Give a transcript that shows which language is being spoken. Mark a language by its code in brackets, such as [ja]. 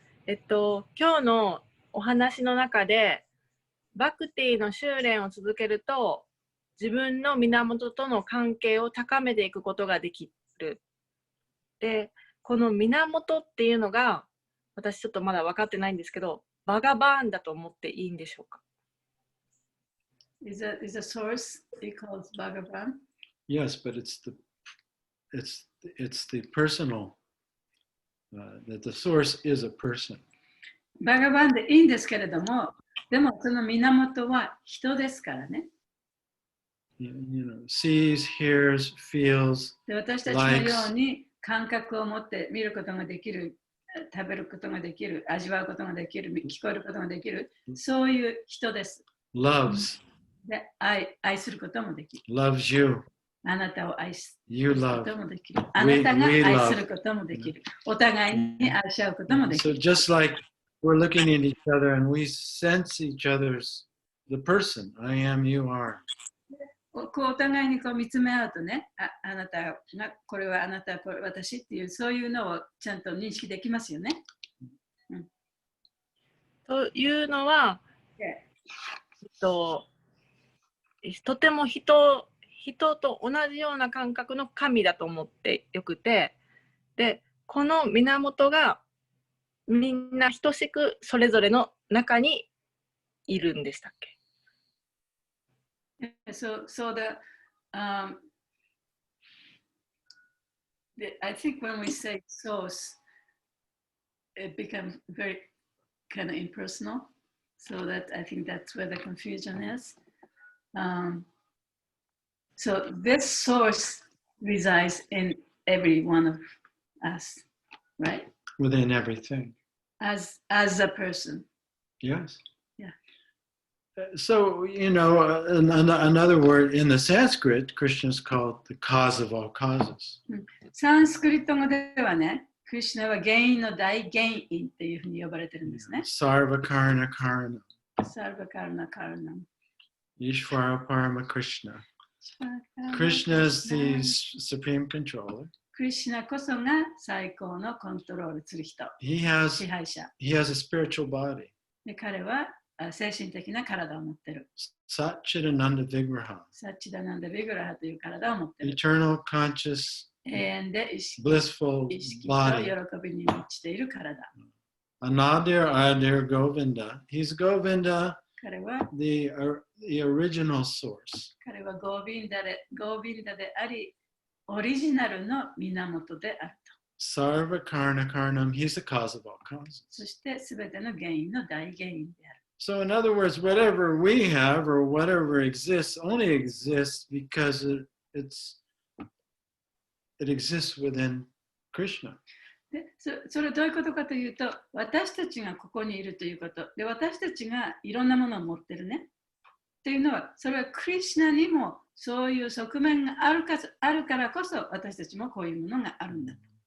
[ja] 今日のお話の中で、バクティの修練を続けると、自分の源との関係を高めていくことができる。で、この源っていうのが、私ちょっとまだ分かってないんですけど、バガバーンだと思っていいんでしょうか？ [en] Is a source it calls Bhagavan? Yes, but it's the personal. That the source is a person. [ja] バガバンでいいんですけれども、でもその源は人ですからね。 [en] Sees, hears, feels, [ja] で私たちのように感覚を持って見ることができる、食べることができる、味わうことができる、聞こえることができる、そういう人です。 [en] loves. [ja] で愛することもできる。 [en] Loves you. [ja] あなたを愛する [en] You [ja] こ [en] love. [ja] ともできる。あなたが愛することもできる。お互いに愛し合うこともでき [en] So [ja] る。 [en] just like we're looking at each other and we sense each other's the person. I am, you are. [ja] こうお互いにこう見つめ合うとね、あなたがこれはあなたはこれ私っていうそういうのをちゃんと認識できますよね。というのは、とても人と同じような感覚の神だと思ってよくて、で、この源がみんな等しくそれぞれの中にいるんでしたっけ？ [en] So I think when we say source, it becomes very kind of impersonal. So that I think that's where the confusion is. So this source resides in every one of us, right? Within everything. As a person. Yes. Yeah. So, you know, another word in the Sanskrit, Krishna's called the cause of all causes. [ja] サンスクリット語ではね、クリシュナは原因の大原因っていうふうに呼ばれてるんですね。 [sa] Sarva Karna Karna. [ja] サルバカルナカルナ。 [sa] Ishvara Parama Krishna. [en] Krishna is the supreme controller. [ja] クリシュナこそが最高のコントロールする人。 [en] He has [ja] 支配者。 [en] a spiritual body. [ja] で彼は精神的な体を持ってる。 [sa] Satchidananda Vigraha. [ja] サッチダナンダビグラハという体を持ってる。 [en] Eternal conscious [ja] 永遠で意識 [en] blissful [ja] 意識と [en] body. [ja] 喜びに満ちている体。 [sa] Anadir Adir Govinda. [en] He's Govinda, [ja] 彼は [en] the original source. [ja] 彼はゴービンダであり、オリジナルの源であると。 [sa] Sarva Karna Karnam. [en] He's the cause of all causes. [ja] そしてすべての原因の大原因である。 [en] So, in other words, whatever we have or whatever exists only exists because it exists within Krishna. [ja] でそれはどういうことかというと、私たちがここにいるということ。で、私たちがいろんなものを持ってるね。というのは、それはクリシュナにもそういう側面があるからこそ、私たちもこういうものがあるんだと。